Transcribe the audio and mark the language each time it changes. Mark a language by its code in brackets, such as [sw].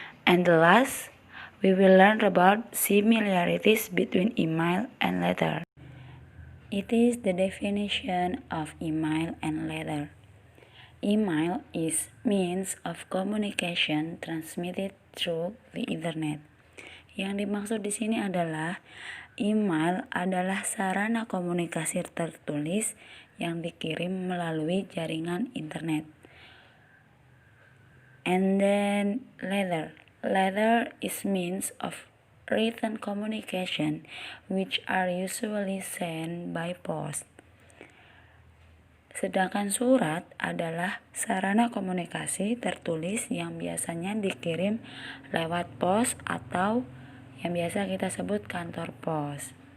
[en] And the last, we will learn about similarities between email and letter. It is the definition of email and letter. Email is means of communication transmitted through the internet. [id] Yang dimaksud di sini adalah email adalah sarana komunikasi tertulis yang dikirim melalui jaringan internet. [en] And then letter is means of written communication which are usually sent by post. [id] Sedangkan surat adalah sarana komunikasi tertulis yang biasanya dikirim lewat pos atau yang biasa kita sebut kantor pos.